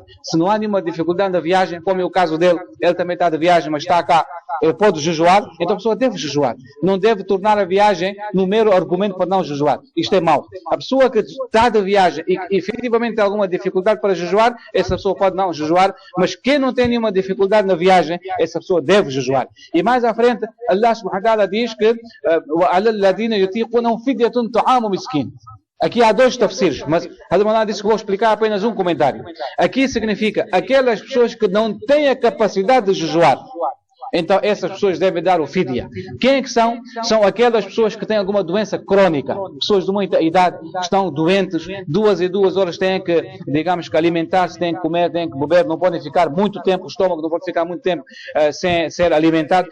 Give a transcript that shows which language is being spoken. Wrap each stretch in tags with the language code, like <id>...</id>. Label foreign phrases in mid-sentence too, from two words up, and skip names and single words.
<pt>Se não há nenhuma dificuldade na viagem, como é o caso dele, ele também está de viagem, mas está cá, ele pode jejuar, então a pessoa deve jejuar. Não deve tornar a viagem no mero argumento para não jejuar. Isto é mau. A pessoa que está de viagem e efetivamente tem alguma dificuldade para jejuar, essa pessoa pode não jejuar, mas quem não tem nenhuma dificuldade na viagem, essa pessoa deve jejuar. E mais à frente,</pt> <ar>الله سبحانه وتعالى</ar> <pt>diz que</pt> <ar>وَعَلَى الَّذِينَ يُطِيقُونَهُ فِدْيَةٌ طَعَامُ مِسْكِينٍ.</ar> <pt>Aqui há dois tafsirs, mas Hadamana disse que vou explicar apenas um comentário. Aqui significa aquelas pessoas que não têm a capacidade de jejuar. Então essas pessoas devem dar o fidya. Quem é que são? São aquelas pessoas que têm alguma doença crônica, pessoas de muita idade, estão doentes, 2 e 2 horas têm que, digamos, que alimentar-se, têm que comer, têm que beber, não podem ficar muito tempo, o estômago não pode ficar muito tempo sem ser alimentado.</pt>